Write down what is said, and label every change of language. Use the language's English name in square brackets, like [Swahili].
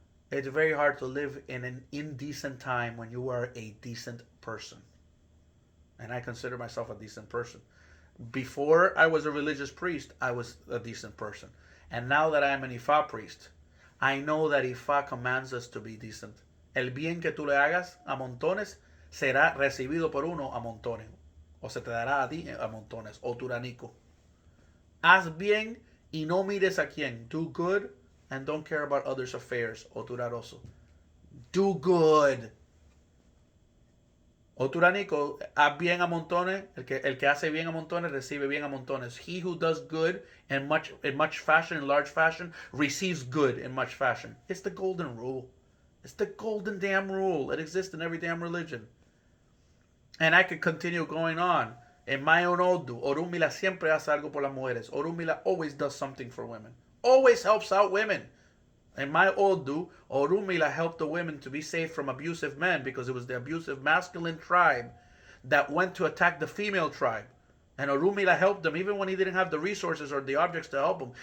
[English] It's very hard to live in an indecent time when you are a decent person. And I consider myself a decent person. Before I was a religious priest, I was a decent person. And now that I am an Ifa priest, I know that Ifa commands us to be decent. [Spanish] El bien que tú le hagas a montones será recibido por uno a montones. o se te dará a ti a montones, o turanico. Haz bien y no mires a quién. [English] Do good and don't care about others' affairs, o turaroso. Do good. [Spanish] O turanico, haz bien a montones. El que hace bien a montones recibe bien a montones. [English] He who does good in much fashion, in large fashion, receives good in much fashion. It's the golden rule. It's the golden damn rule. It exists in every damn religion. And I could continue going on. [Spanish] En [English] my own [Spanish] Odu, Orumila siempre hace algo por las mujeres. [English] Orumila always does something for women. Always helps out women. In my Odu, Orumila helped the women to be saved from abusive men because it was the abusive masculine tribe that went to attack the female tribe. And Orumila helped them even when he didn't have the resources or the objects to help them.